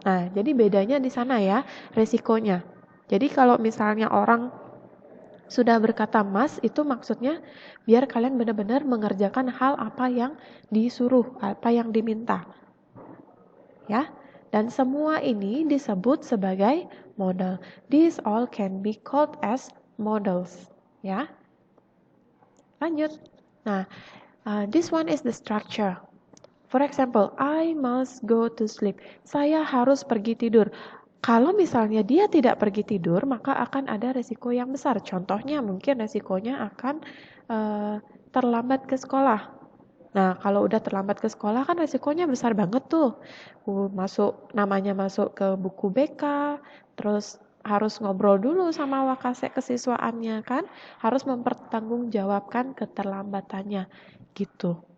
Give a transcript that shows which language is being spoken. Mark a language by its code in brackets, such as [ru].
[id] Nah, jadi bedanya di sana ya, resikonya. Jadi kalau misalnya orang sudah berkata must, itu maksudnya biar kalian benar-benar mengerjakan hal apa yang disuruh, apa yang diminta. Ya, dan semua ini disebut sebagai model. [en] These all can be called as models. [id] Ya, lanjut. [en] Nah, this one is the structure. For example, I must go to sleep. [id] Saya harus pergi tidur. Kalau misalnya dia tidak pergi tidur, maka akan ada resiko yang besar. Contohnya mungkin resikonya akan terlambat ke sekolah. Nah, kalau udah terlambat ke sekolah kan resikonya besar banget tuh. Namanya masuk ke buku BK, terus harus ngobrol dulu sama wakase kesiswaannya kan, harus mempertanggungjawabkan keterlambatannya gitu.